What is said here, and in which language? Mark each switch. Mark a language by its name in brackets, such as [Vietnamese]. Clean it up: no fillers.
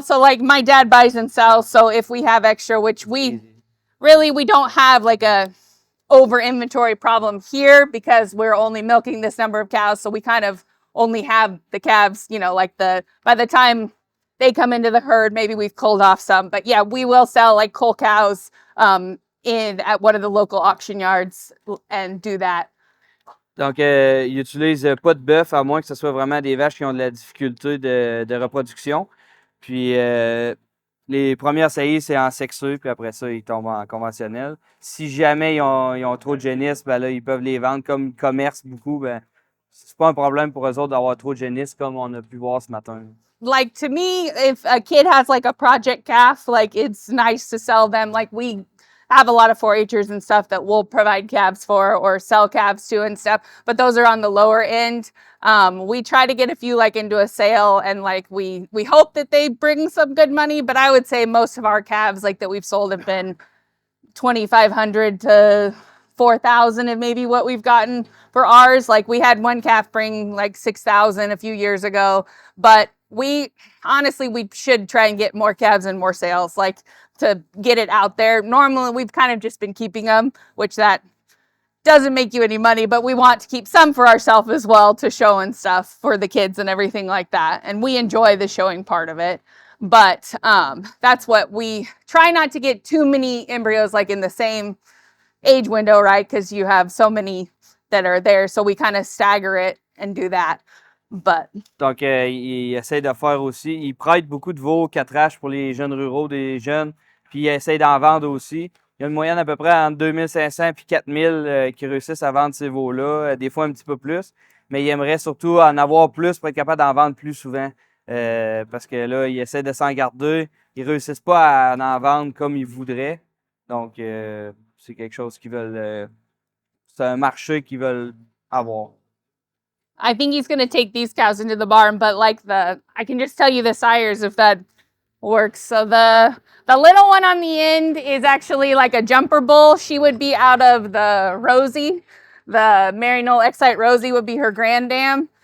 [English] So like my dad buys and sells. So if we have extra, which we don't have like a over inventory problem here because we're only milking this number of cows. So we kind of only have the calves, like by the time they come into the herd, maybe we've culled off some. But yeah, we will sell like cull cows at one of the local auction yards and do that. [French] Donc, ils utilisent pas de bœuf, à moins que ce soit vraiment des vaches qui ont de la difficulté de reproduction. Puis, les premières saillies, c'est en sexeux, puis après ça, ils tombent en conventionnel. Si jamais ils ont trop de génisses, ben là, ils peuvent les vendre comme ils commercent beaucoup. Ben, c'est pas un problème pour eux autres d'avoir trop de génisses, comme on a pu voir ce matin. [English] Like, to me, if a kid has like a project calf, like it's nice to sell them. Like, we have a lot of 4-H'ers and stuff that we'll provide calves for or sell calves to and stuff, but those are on the lower end. We try to get a few like into a sale, and like we hope that they bring some good money, but I would say most of our calves like that we've sold have been 2,500 to 4,000 and maybe what we've gotten for ours. Like, we had one calf bring like 6,000 a few years ago, but we should try and get more calves and more sales, like, to get it out there. Normally we've kind of just been keeping them, which that doesn't make you any money, but we want to keep some for ourselves as well to show and stuff for the kids and everything like that. And we enjoy the showing part of it. But that's what we try, not to get too many embryos like in the same age window, right? Because you have so many that are there. So we kind of stagger it and do that. But [French] Donc, ils essayent de faire aussi. Ils prêtent beaucoup de veaux 4H pour les jeunes ruraux, des jeunes. Puis, ils essayent d'en vendre aussi. Il y a une moyenne à peu près entre 2500 et 4000 qui réussissent à vendre ces veaux-là. Des fois, un petit peu plus. Mais ils aimeraient surtout en avoir plus pour être capable d'en vendre plus souvent. Parce que là, ils essaient de s'en garder. Ils réussissent pas à en vendre comme ils voudraient. Donc, c'est quelque chose qu'ils veulent... c'est un marché qu'ils veulent avoir. [English] I think he's going to take these cows into the barn, but like I can just tell you the sires if that works. So the little one on the end is actually like a jumper bull. She would be out of the Rosie. The Merrinole Excite Rosie would be her granddam.